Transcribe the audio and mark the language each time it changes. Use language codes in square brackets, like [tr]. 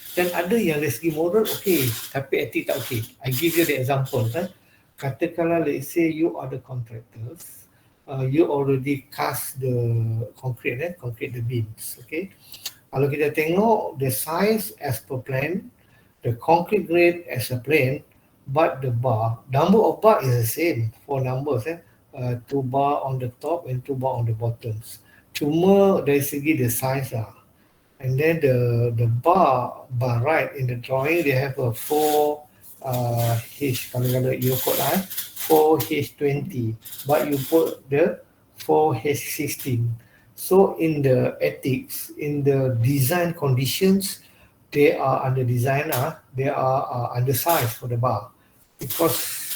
[ms] Dan ada yang dari segi moral okey tapi etik tak okey. [en] I give you the example katakanlah let's say you are the contractors, you already cast the concrete the beams, okay. [ms] Kalau kita tengok [en] the size as per plan, the concrete grade as a plan, but the number of bar is the same, 4 numbers, 2 bar on the top and 2 bar on the bottoms. [ms] Cuma dari segi [en] the size [ms] lah. [en] And then the bar right in the drawing, they have a 4 H, kalau you put 4H20, but you put the 4H16. So in the ethics, in the design conditions, they are under design, they are undersized for the bar because